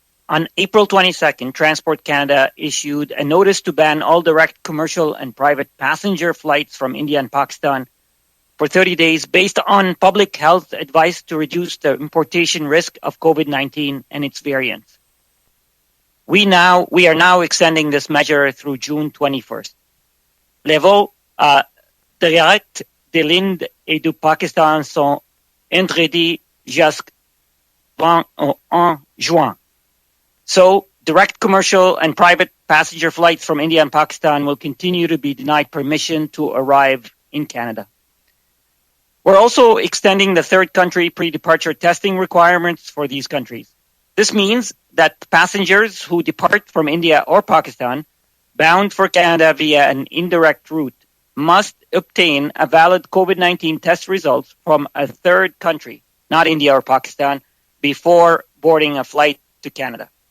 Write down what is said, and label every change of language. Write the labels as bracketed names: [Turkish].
[English] On April 22nd, Transport Canada issued a notice to ban all direct commercial and private passenger flights from India and Pakistan for 30 days based on public health advice to reduce the importation risk of COVID-19 and its variants. We are now extending this measure through June 21st. [French] Les vols directs de l'Inde et du Pakistan sont interdits jusqu'en juin. [English] So, direct commercial and private passenger flights from India and Pakistan will continue to be denied permission to arrive in Canada. We're also extending the third country pre-departure testing requirements for these countries. This means that passengers who depart from India or Pakistan bound for Canada via an indirect route must obtain a valid COVID-19 test results from a third country, not India or Pakistan, before boarding a flight to Canada.